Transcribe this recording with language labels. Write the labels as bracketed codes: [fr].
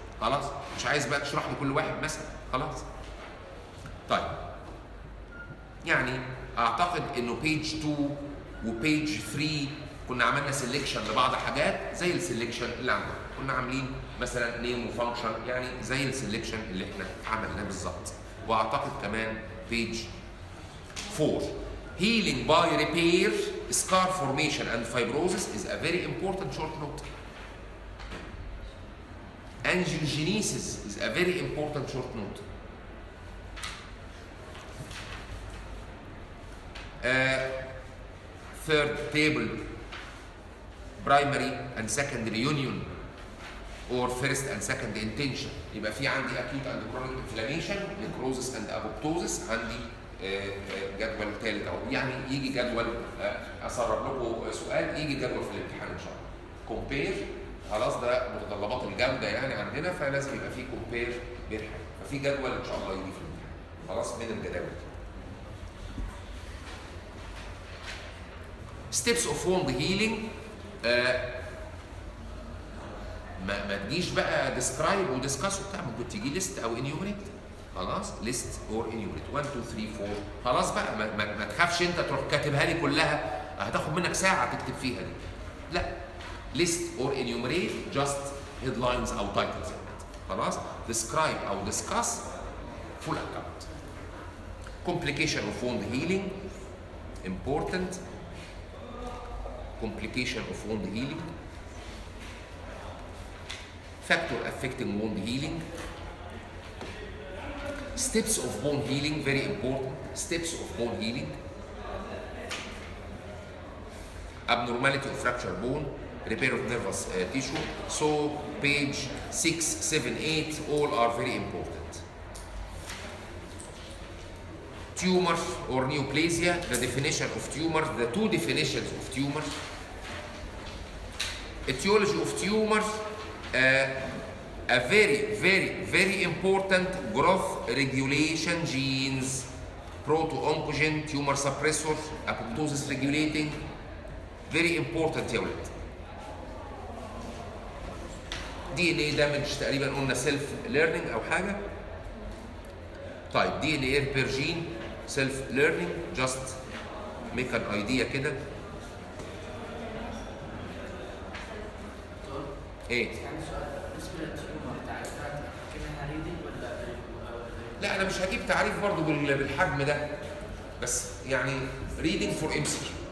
[ar] خلاص مش عايز بقى تشرح لي كل واحد مثلا. خلاص طيب يعني اعتقد انه بيج 2 وبيج 3 كنا عملنا سيلكشن لبعض حاجات زي السيلكشن اللي عندنا، كنا عاملين مثلا نيم وفانكشن يعني زي السيلكشن اللي احنا عملناه بالظبط. واعتقد كمان بيج 4 [en] healing by repair scar formation and fibrosis is a very important short note. Angiogenesis is a very important short note. Third table, primary and secondary union or first and second intention. [ar] يبقى في عندي [en] acute and chronic inflammation, necrosis and apoptosis. [ar] عندي جدول ثالث اهو، يعني يجي جدول اسرب لكم سؤال يجي جدول في الامتحان ان شاء الله. كومبير خلاص ده متطلبات الجوده يعني عندنا، فلازم يبقى في كومبير بين حاجه، ففي جدول ان شاء الله يجي في الامتحان خلاص من الجداول. [en] Steps of wound healing. [ar] ما تجيش بقى [en] describe وديسكاس [ar] وبتاع، ممكن تيجي [en] list [ar] او انيومريت. خلاص [en] list or enumerate [ar] 1 2 3 4. خلاص بقى ما تخافش انت تروح كاتبها لي كلها، هتاخد منك ساعه تكتب فيها دي. لا [en] List or enumerate just headlines او titles. [ar] خلاص [en] Describe او discuss full account. complication of wound healing important. complication of wound healing. factor affecting wound healing. Steps of bone healing, very important. Steps of bone healing. Abnormality of fractured bone, repair of nervous tissue. So page 6, 7, 8 all are very important. Tumor or neoplasia, the definition of tumor, the two definitions of tumor. Etiology of tumor, a very important growth regulation genes, proto-oncogen, tumor suppressor, apoptosis regulating, very important [ar] يا ولد. [en] DNA damage [ar] تقريبا قلنا [en] self learning [ar] او حاجه. طيب [en] DNA repair gene self learning, just make an idea [ar] كده. ايه؟ لا انا مش هجيب تعريف برضو بالحجم ده، بس يعني [en] reading for MCQ.